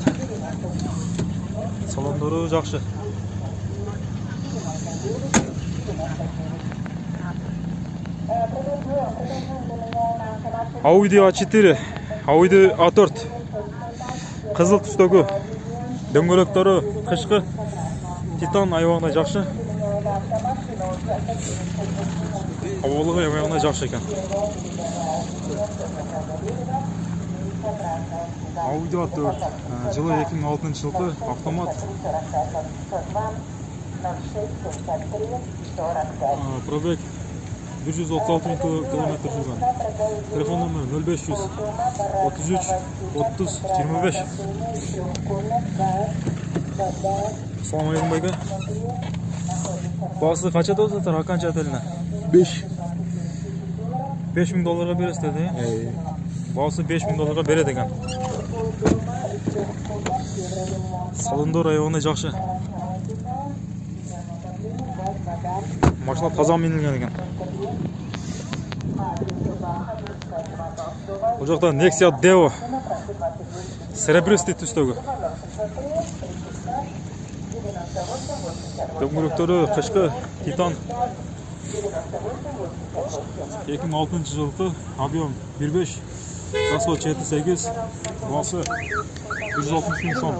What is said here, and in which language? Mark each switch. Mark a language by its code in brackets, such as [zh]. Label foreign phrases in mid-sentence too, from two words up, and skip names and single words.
[kk] Салондары жақсы. Audi A4, Audi A4. [ky] Қызыл түстегі дөңгөлөктөрү кышкы титан аябагына жакшы. Абалыгы аябагына жакшы экен. [kk] Audi A4 жылы 2006 жылғы автомат. Пробег 136 000 километр жүрген. Телефон номері 0500 33 30 25. [ar] السلام عليكم байка. [kk] Басы қанша достар окончательно? 5. $5000 бересіздер, де? Басы $5000 береді екен. [ky] Салондор аябагына жакшы. Машина таза минилген екен. [kk] Бұл жақта Nexia Devo. Серебристый түстегі. дөңгелектері қышқы титан. 2006 жылғы объем 1.5, расход 7.8, басы 160 мың сом.